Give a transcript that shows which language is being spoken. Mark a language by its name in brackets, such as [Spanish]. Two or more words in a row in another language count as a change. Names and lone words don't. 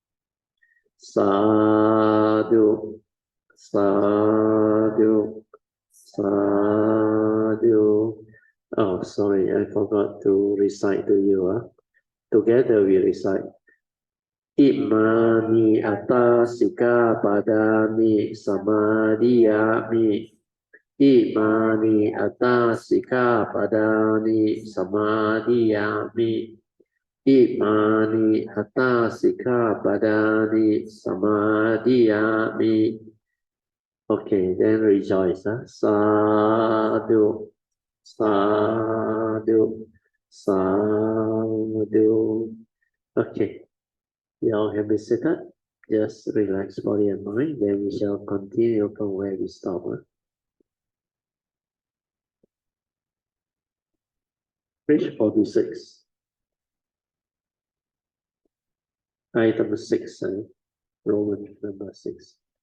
[Pali] Sadhu, sadhu, sadhu. [English] Oh, sorry, I forgot to recite to you. Together we recite. [Pali] Imani atta sika padami samadhiyami. Imani atta sika padani samadhiyami. Imani atta sika padani samadhiyami. [English] Okay, then rejoice. [Pali] Sadhu, sadhu, sadhu. [English] Okay, you all have been seated. Just relax body and mind. Then we shall continue from where we stop. Page 46. Item 6, Roman number 6.